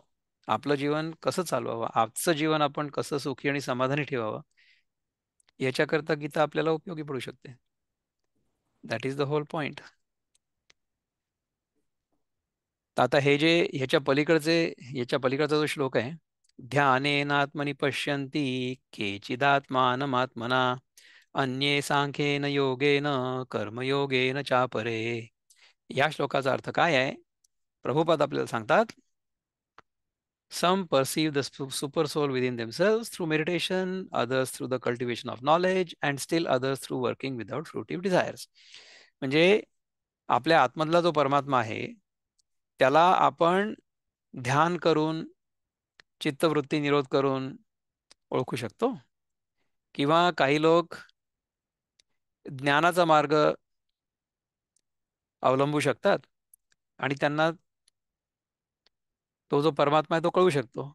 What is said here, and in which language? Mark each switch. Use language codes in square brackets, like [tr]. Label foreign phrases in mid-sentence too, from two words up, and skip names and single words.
[mr] आपलं जीवन कसं चालवावं, आजचं जीवन आपण कसं सुखी आणि समाधानी ठेवावं, याच्याकरता गीता आपल्याला उपयोगी पडू शकते. [en] That is the whole point. [mr] आता हे जे ह्याच्या पलीकडचा जो श्लोक आहे, [sa] ध्यानेनात्मनि पश्यन्ति केचिदात्मानमात्मना अन्ये सांख्येन योगेन कर्मयोगेन चापरे. [mr] या श्लोकाचा अर्थ काय आहे? प्रभुपाद आपल्याला सांगतात, [en] some perceive the super soul within themselves through meditation, others through the cultivation of knowledge, and still others through working without fruitive desires. [mr] म्हणजे आपल्या आतमधला जो परमात्मा आहे त्याला आपण ध्यान करून, चित्तवृत्ती निरोध करून ओळखू शकतो, किंवा काही लोक ज्ञानाचा मार्ग अवलंबू शकतात आणि त्यांना तो जो परमात्मा आहे तो कळू शकतो.